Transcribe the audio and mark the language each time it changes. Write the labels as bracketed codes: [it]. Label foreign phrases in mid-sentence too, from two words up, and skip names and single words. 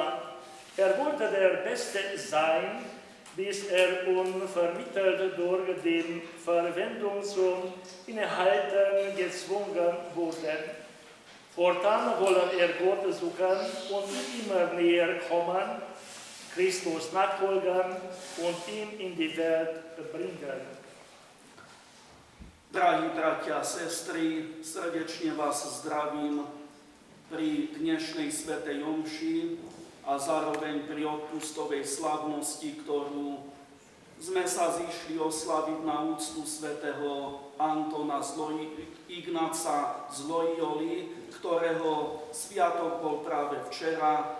[de] Er wollte der Beste sein, bis er unvermittelt durch die Verwendung zum Innehalten gezwungen wurde. Fortan wollen er Gott suchen und immer näher kommen, Christus nachfolgen und ihn in die Welt bringen. [sk] Drahí bratia a sestry, srdečne vás zdravím pri dnešnej svätej omši a zároveň pri odpustovej slavnosti, ktorú sme sa zišli oslaviť na úctu svätého Antona Ignáca z Loyoli, ktorého sviatok bol práve včera.